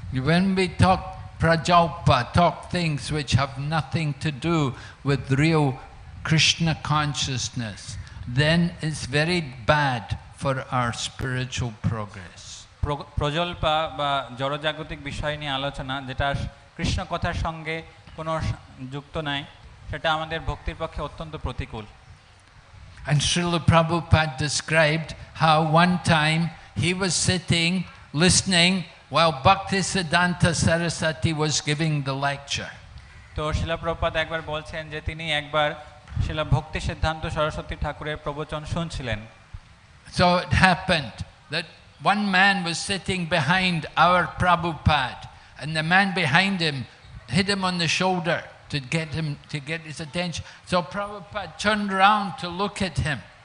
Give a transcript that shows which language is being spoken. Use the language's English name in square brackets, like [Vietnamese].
[English] When we talk prajalpa, talk things which have nothing to do with real Krishna consciousness, then it's very bad for our spiritual progress. [Bangla] প্রজল্পা বা জড়জাগতিক বিষয় নিয়ে আলোচনা যেটা কৃষ্ণ কথার সঙ্গে কোনো যুক্ত নাই, সেটা আমাদের ভক্তির পক্ষে অত্যন্ত প্রতিকূল। [English] And Srila Prabhupada described how one time he was sitting listening while Bhaktisiddhanta Saraswati was giving the lecture. [Bangla] তো শিলা প্রভুপাদ একবার বলছেন যে তিনি একবার শিলা ভক্তি সিদ্ধান্ত সরস্বতী ঠাকুরের প্রবচন শুনছিলেন। [English] So it happened that one man was sitting behind our Prabhupada, and the man behind him hit him on the shoulder to get his attention. So Prabhupada turned around to look at him.